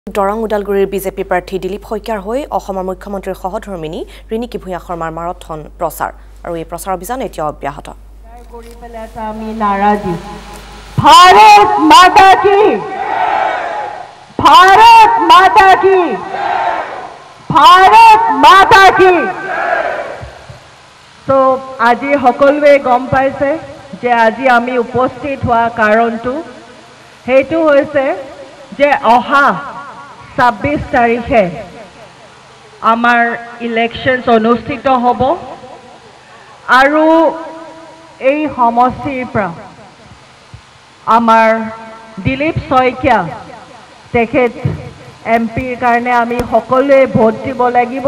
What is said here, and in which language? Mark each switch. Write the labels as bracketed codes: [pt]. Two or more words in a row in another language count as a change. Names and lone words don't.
[as] দৰং উদালগুৰিৰ বিজেপি প্ৰাৰ্থী দিলীপ শইকীয়াৰ হৈ অসমৰ মুখ্যমন্ত্ৰীৰ সহধৰ্মিনী ৰিণিকী ভূঞা শৰ্মাৰ মাৰাথন প্ৰচাৰ আৰু এই প্ৰচাৰ অভিযান এতিয়া অব্যাহত। [hi] भारत माता की, भारत माता की, भारत माता की। [as] तो আজি সকলোৱে গম পাইছে যে আজি আমি উপস্থিত হোৱা কাৰণটো হেতু হৈছে যে অহা 26 তাৰিখে আমাৰ ইলেকশনছ অনুষ্ঠিত হ'ব আৰু এই সমষ্টিৰ পৰা আমাৰ দিলীপ শইকীয়া তেখেত এমপিৰ কাৰণে আমি সকলোৱে ভোট দিব লাগিব।